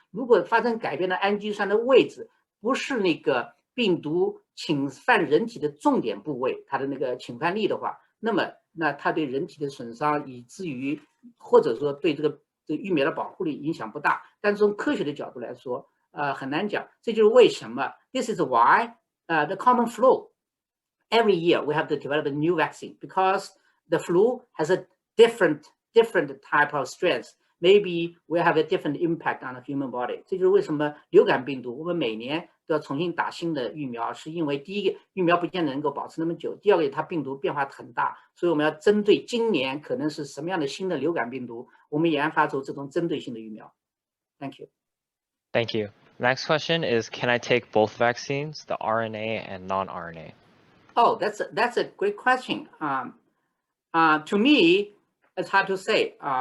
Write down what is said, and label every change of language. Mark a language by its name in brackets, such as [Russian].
[Chinese] 如果发生改变的氨基酸的位置不是那个病毒侵犯人体的重点部位，它的那个侵犯力的话，那么它对人体的损伤，以至于或者说对这个疫苗的保护力影响不大。但是从科学的角度来说，很难讲。这就是为什么 [English] This is why the common flu every year we have to develop a new vaccine, because the flu has a different type of strength. Maybe we have a different impact on the human body. [Chinese] 这就是为什么流感病毒我们每年都要重新打新的疫苗，是因为第一个疫苗不见得能够保持那么久，第二个它病毒变化很大，所以我们要针对今年可能是什么样的新的流感病毒，我们研发出这种针对性的疫苗。 [English] Thank you. Thank you. Next question is, can I take both vaccines, the RNA and non-RNA? Oh, that's a great question. To me, it's hard to say.